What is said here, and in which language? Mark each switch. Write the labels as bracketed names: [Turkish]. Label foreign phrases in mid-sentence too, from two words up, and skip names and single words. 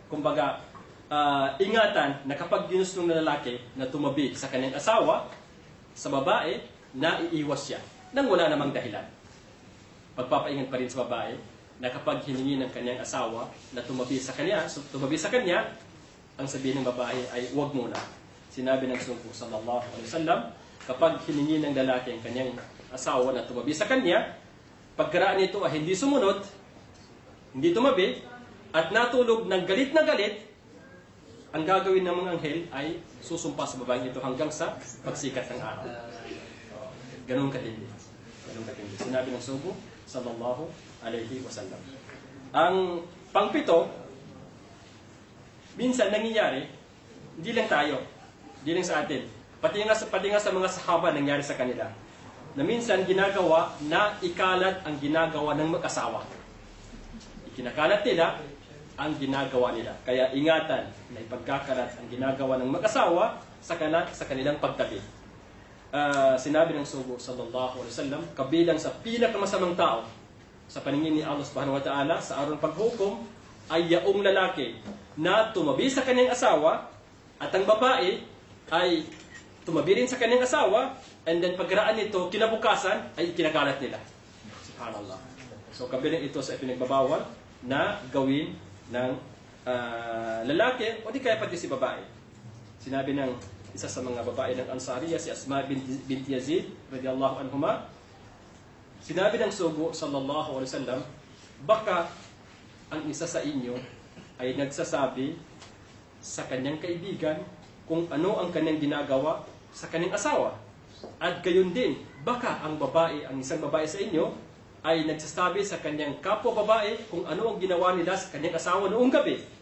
[Filipino] Kumbaga, ingatan na kapag ginusto ng lalaki na tumabi sa kanyang asawa, sa babae, na iiwas siya nang wala namang dahilan. Pagpapaingat pa rin sa babae na kapag hiningi ng kanyang asawa na tumabi sa kanya, ang sabihin ng babae ay huwag muna. Sinabi ng sugo, [Arabic] صلى الله عليه وسلم, [Filipino] kapag hiningi ng lalaki ang kanyang asawa na tumabi sa kanya, pagkaraan nito ay hindi sumunod, hindi tumabi, at natulog ng galit na galit, ang gagawin ng mga anghel ay susumpa sa babaeng ito hanggang sa pagsikat ng araw. Ganun katindi. Sinabi ng sugo, [Arabic] صلى الله عليه وسلم. [Filipino] Ang pangpito, minsan nangyayari, hindi lang tayo, hindi lang sa atin, pati nga sa mga sahaba nangyari sa kanila, na minsan ginagawa na ikalat ang ginagawa ng mag-asawa. Ikinakalat nila ang ginagawa nila. Kaya ingatan na ipagkakalat ang ginagawa ng mag-asawa sa kanilang pagtabi. Sinabi ng sugo, [Arabic] صلى الله عليه وسلم, [Filipino] kabilang sa pinakamasamang tao sa paningin ni Allah [Arabic] سبحانه وتعالى [Filipino] sa araw ng paghukom ay yaong lalaki na tumabi sa kanyang asawa at ang babae ay tumabi rin sa kanyang asawa [English] and then [Filipino] pagkaraan nito, kinabukasan ay ikinakalat nila. Subhanallah. So kabilang ito sa ipinagbabawal na gawin ng lalaki o di kaya pati si babae. Sinabi ng isa sa mga babae ng Ansariya, si Asma binti Yazid [Arabic] رضي الله عنهما, [Filipino] sinabi ng sugo, [Arabic] صلى الله عليه وسلم, [Filipino] baka ang isa sa inyo ay nagsasabi sa kanyang kaibigan kung ano ang kanyang ginagawa sa kanyang asawa. At gayon din, baka ang isang babae sa inyo ay nagsasabi sa kanyang kapwa babae kung ano ang ginawa nila sa kanyang asawa noong gabi.